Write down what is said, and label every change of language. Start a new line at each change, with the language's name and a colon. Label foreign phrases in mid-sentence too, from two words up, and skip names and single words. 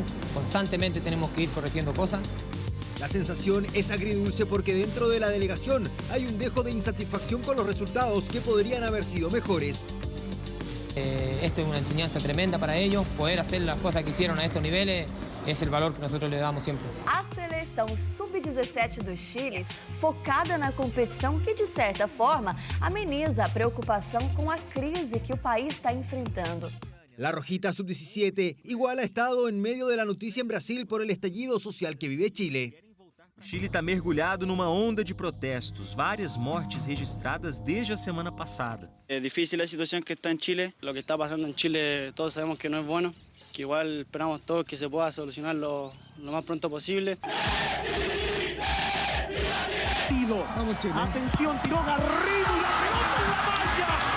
Spanish: Constantemente tenemos que ir corrigiendo cosas. La sensación es agridulce porque dentro de la delegación hay un dejo de insatisfacción con los resultados que podrían haber sido mejores. Esto es una enseñanza tremenda para ellos. Poder hacer las cosas que hicieron a estos niveles es el valor que nosotros le damos siempre.
Portuguese: A seleção sub-17 do Chile, focada na competição que, de certa forma, ameniza a preocupação com a crise que o país está enfrentando.
Spanish: La Rojita Sub-17 igual ha estado en medio de la noticia en Brasil por el estallido social que vive Chile.
Portuguese: Chile está mergulhado numa onda de protestos, várias mortes registradas desde a semana passada.
Spanish: Es difícil la situación que está en Chile. Lo que está pasando en Chile todos sabemos que no es bueno, que igual esperamos todos que se pueda solucionar lo más pronto posible. Vamos Chile. Atención, tiró Garrido y la pelota en la valla.